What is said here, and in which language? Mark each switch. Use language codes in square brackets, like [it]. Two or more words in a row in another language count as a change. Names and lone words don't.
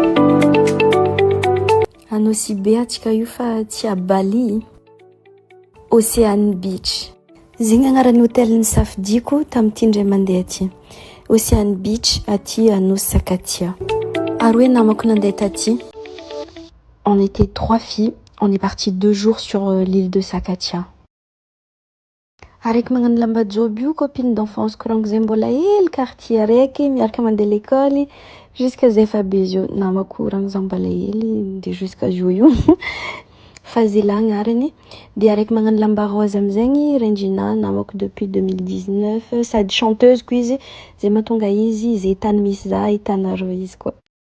[mg] A Nosibe atsika io fa tsy a Bali, Ocean Beach. Zegny agnaran'ny hôtel nisafidiko tamin'ity indray mandeha aty. Ocean Beach aty à Nosy Sakatia. Ary hoe namako nandeha taty. [fr] On était 3 filles, on est parti 2 jours sur l'île de Sakatia. [mg] Araiky magnano lamba joby io [fr] copine d'enfance [mg] koragno zay mbola hely quartier araiky miaraka mandeha [fr] l'école jusqu'à [mg] zay fa be izy io namako ragno za mbola hely de jusqu'à io Fazila agnarany. De araiky magnano lamba rose amizegny Regina namako depuis 2019 sady chanteuse ko izy zay mahatonga izy zay tany misy za hitanareo izy koa.